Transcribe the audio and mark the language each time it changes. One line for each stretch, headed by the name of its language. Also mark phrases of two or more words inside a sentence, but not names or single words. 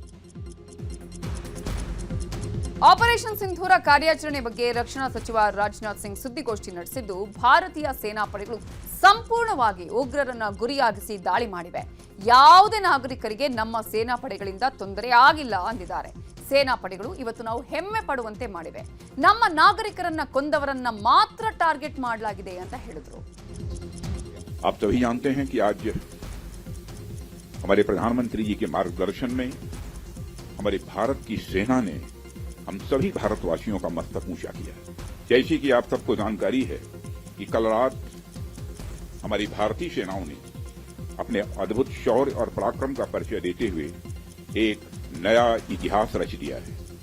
Kannada: ಆಪರೇಷನ್ ಸಿಂಧೂರ ಕಾರ್ಯಾಚರಣೆ ಬಗ್ಗೆ ರಕ್ಷಣಾ ಸಚಿವ ರಾಜನಾಥ್ ಸಿಂಗ್ ಸುದ್ದಿಗೋಷ್ಠಿ ನಡೆಸಿದ್ದು, ಭಾರತೀಯ ಸೇನಾಪಡೆಗಳು ಸಂಪೂರ್ಣವಾಗಿ ಉಗ್ರರನ್ನ ಗುರಿಯಾಗಿಸಿ ದಾಳಿ ಮಾಡಿವೆ. ಯಾವುದೇ ನಾಗರಿಕರಿಗೆ ನಮ್ಮ ಸೇನಾಪಡೆಗಳಿಂದ ತೊಂದರೆ ಆಗಿಲ್ಲ ಅಂದಿದ್ದಾರೆ. ಸೇನಾಪಡೆಗಳು ಇವತ್ತು ನಾವು ಹೆಮ್ಮೆ ಪಡುವಂತೆ ಮಾಡಿವೆ. ನಮ್ಮ ನಾಗರಿಕರನ್ನ ಕೊಂದವರನ್ನ ಮಾತ್ರ ಟಾರ್ಗೆಟ್ ಮಾಡಲಾಗಿದೆ ಅಂತ ಹೇಳಿದ್ರು.
Hindi: आप सभी जानते हैं कि आज हमारे प्रधानमंत्री जी के मार्गदर्शन में हमारे भारत की सेना ने हम सभी भारतवासियों का मस्तक ऊंचा किया। जैसी कि आप सबको जानकारी है कि कल रात हमारी भारतीय सेनाओं ने अपने अद्भुत शौर्य और पराक्रम का परिचय देते हुए एक नया इतिहास रच दिया है।